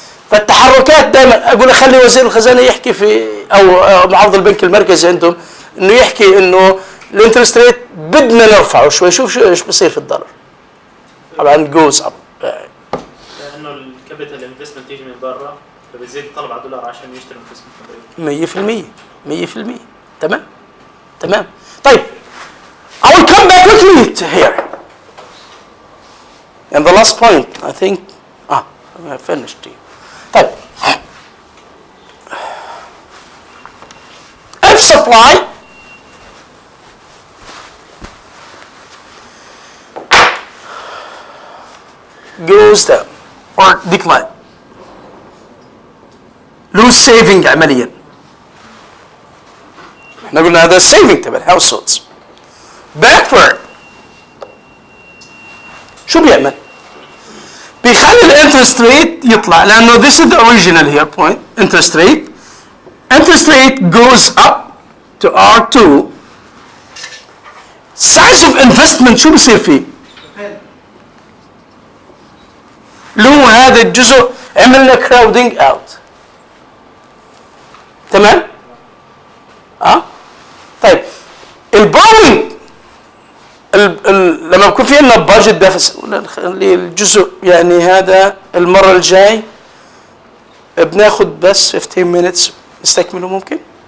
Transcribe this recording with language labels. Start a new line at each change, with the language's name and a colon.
Arabic: فالتحركات دائما اقول اخلي وزير الخزانه يحكي في او معوض البنك المركزي عندهم انه يحكي انه الانترست ريت بدنا نرفعه شوي، شوف شو ايش بصير في الدولار.
English: طبعا goes up
Arabic: لانه الكابيتال انفستمنت يجي من برا فبيزيد الطلب على الدولار عشان يشتري انفستمنت 100%. تمام.
English: طيب I will come back quickly to here. And the last point I think I finished here. طيب if supply goes down or decline, lose saving عمليا.
Arabic: احنا قلنا هذا saving تبع الهاوسهولدز.
English: backward
Arabic: شو بيعمل؟ بيخلي الانترست ريت يطلع، لانه
English: this is the original here point interest rate goes up to R2. size of investment
Arabic: شو بصير فيه؟ له هذا الجزء عملنا crowding out، تمام؟ طيب البوينت لما بكون في عندنا بادجت ديفيسيت، نخلي الجزء يعني هذا المره الجاي بناخذ بس 15 minutes نستكمله ممكن؟